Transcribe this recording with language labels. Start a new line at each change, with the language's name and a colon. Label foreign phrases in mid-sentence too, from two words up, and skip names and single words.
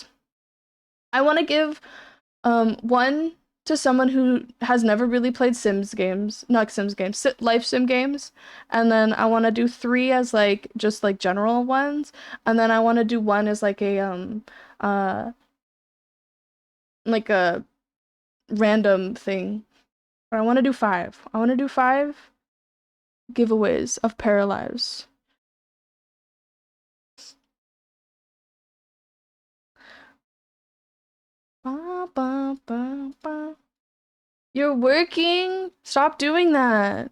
English: I want to give one to someone who has never really played Sims games, not Sims games, life sim games, and then I want to do 3 as like just like general ones, and then I want to do 1 as like a random thing. But I want to do 5. I want to do 5 giveaways of Paralives. Ba, ba, ba, ba. You're working? Stop doing that.